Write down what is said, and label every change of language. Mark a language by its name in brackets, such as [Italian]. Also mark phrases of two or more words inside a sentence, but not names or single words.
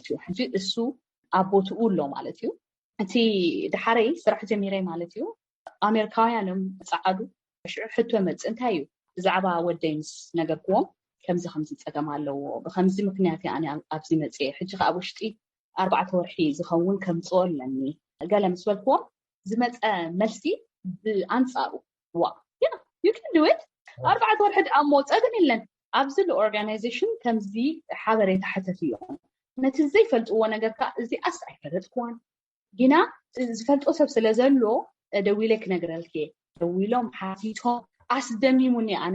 [Tigrinya] እዩ ሕጂ እሱ ኣቦትኡ ኣሎ ማለት እዩ እቲ ድሓረይ ስራሕ ጀሚረይ ማለት እዩ ኣሜሪካውያንም ፃዓዱ ሕቶ መፅእ እንታይ እዩ ብዛዕባ ወደይ ምስ ነገርክዎም ከምዚ ፀገም ኣለዎ ብከምዚ ምክንያት ኣነ ኣብዚ መፅአ ሕጂ ከዓ ውሽጢ 4 ወርሒ ዝኸውን ከምፅኦ ኣለኒ ገለ ምስ በልክዎም ዝመፀ መልሲ ብኣንፃሩ ዋ [English] you can do it [Tigrinya] 4 ወርሒ እሞ ፀገም የለን ኣብዚ ኦርጋናይዜሽን ከምዚ ሓበሬታ ሓተት እዮም ነቲ ዘይፈልጥዎ ነገር ከዓ እዚ ኣስ ኣይፈለጥክዋን ግና ዝፈልጦ ሰብ ስለ ዘሎ ደዊለ ክነግረልክ ደዊሎም ሓቲቶም ኣስደሚሙኒ ኣነ